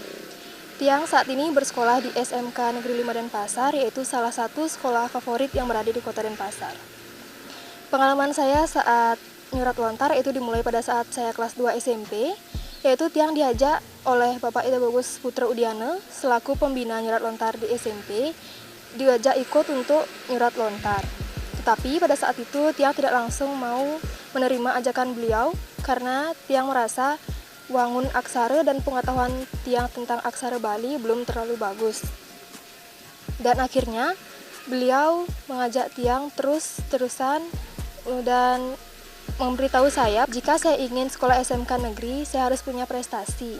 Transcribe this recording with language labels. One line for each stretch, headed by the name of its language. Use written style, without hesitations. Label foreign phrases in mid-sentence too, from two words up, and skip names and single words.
Indonesian: Tiang saat ini bersekolah di SMK Negeri 5 Denpasar, yaitu salah satu sekolah favorit yang berada di Kota Denpasar. Pengalaman saya saat nyurat lontar itu dimulai pada saat saya kelas 2 SMP, yaitu Tiang diajak oleh Bapak Ida Bagus Putra Udiane selaku pembina nyurat lontar di SMP, diajak ikut untuk nyurat lontar. Tetapi pada saat itu Tiang tidak langsung mau menerima ajakan beliau karena Tiang merasa wangun aksara dan pengetahuan Tiang tentang aksara Bali belum terlalu bagus. Dan akhirnya beliau mengajak Tiang terus-terusan dan memberitahu saya jika saya ingin sekolah SMK negeri, saya harus punya prestasi.